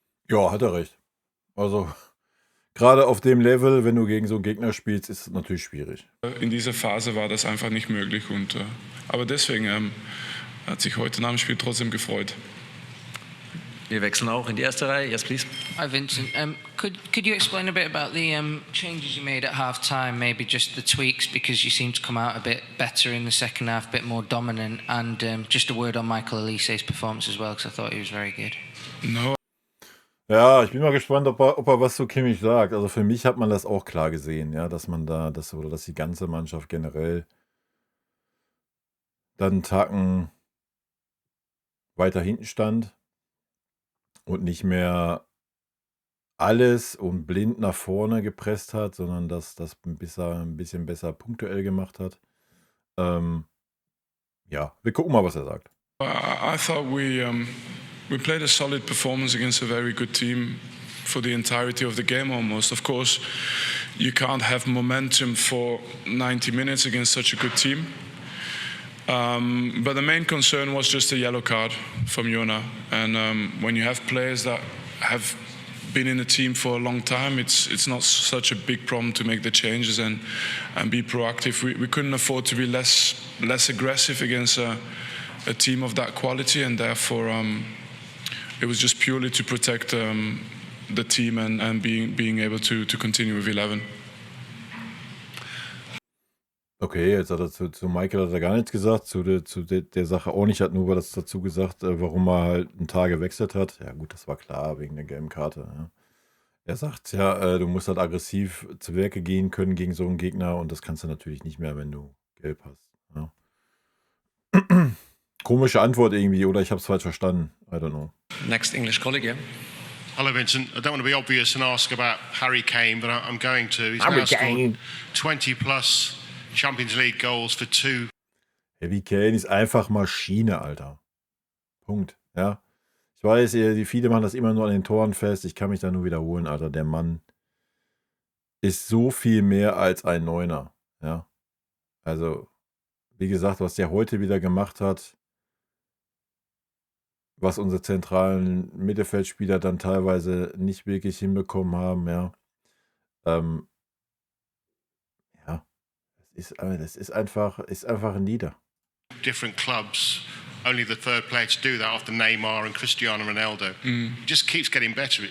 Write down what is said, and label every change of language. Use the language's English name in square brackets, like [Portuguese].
[German] Ja, hat er recht. Also, gerade auf dem Level, wenn du gegen so einen Gegner spielst, ist es natürlich schwierig. In dieser Phase war das einfach nicht möglich. Aber deswegen hat sich heute nach dem Spiel trotzdem gefreut. Wir wechseln auch in die erste Reihe. [English] Yes, please. Hi, Vincent. Could you explain a bit about the changes you made at half-time, maybe just the tweaks, because you seemed to come out a bit better in the second half, a bit more dominant, and just a word on Michael Olise's performance as well, because I thought he was very good. No. [German] Ja, ich bin mal gespannt, ob er was zu Kimmich sagt. Also für mich hat man das auch klar gesehen, ja, dass man da, dass die ganze Mannschaft generell dann einen Tacken weiter hinten stand und nicht mehr alles und blind nach vorne gepresst hat, sondern dass das ein bisschen besser punktuell gemacht hat. Ja, wir gucken mal, was er sagt. [English] I thought we played a solid performance against a very good team for the entirety of the game almost. Of course, you can't have momentum for 90 minutes against such a good team. But the main concern was just a yellow card from Jona. And when you have players that have been in the team for a long time, it's not such a big problem to make the changes and be proactive. We couldn't afford to be less aggressive against a team of that quality, and therefore it was just purely to protect the team and being able to continue with 11. [German] Okay, jetzt hat er zu Michael hat er gar nichts gesagt, zu der Sache auch nicht, hat nur was dazu gesagt, warum er halt einen Tag gewechselt hat. Ja gut, das war klar, wegen der gelben Karte. Ja. Er sagt ja, du musst halt aggressiv zu Werke gehen können gegen so einen Gegner und das kannst du natürlich nicht mehr, wenn du gelb hast. Ja. Komische Antwort irgendwie, oder ich habe es falsch verstanden. [English] I don't know. Next English colleague, yeah. Hello, Vincent. I don't want to be obvious and ask about Harry Kane, but I'm going to. He's Harry now scored Kane. 20+ Champions League goals for 2. [German] Harry Kane ist einfach Maschine, Alter. Punkt. Ja. Ich weiß, viele machen das immer nur an den Toren fest. Ich kann mich da nur wiederholen, Alter. Der Mann ist so viel mehr als ein Neuner. Ja. Also, wie gesagt, was der heute wieder gemacht hat, was unsere zentralen Mittelfeldspieler dann teilweise nicht wirklich hinbekommen haben, ja. Ähm, ja, das ist einfach ein Leader. [English] Different clubs, only the third player to do that after Neymar and Cristiano Ronaldo. He just keeps getting better.